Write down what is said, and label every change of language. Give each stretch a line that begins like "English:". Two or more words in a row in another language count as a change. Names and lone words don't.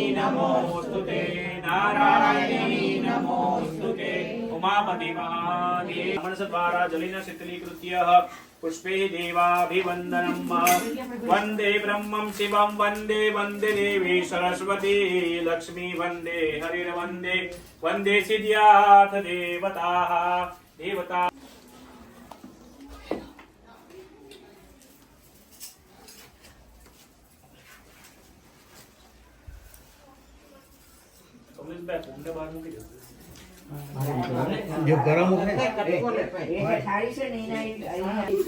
Sanskrit: नमोऽस्तुते नारायणी नमोऽस्तुते उमापति महादेव मनसद्वारा जलेन शीतलीकृत्य पुष्पे देवाभिवन्दनम् वन्दे ब्रह्मं शिवं वन्दे वन्दे देवी सरस्वती लक्ष्मी वन्दे हरिर्वन्दे वन्दे सिद्ध्यार्थ देवताः देवता
Gujarati: જો ગરમ ઉખડે એ થાળી છે ને એના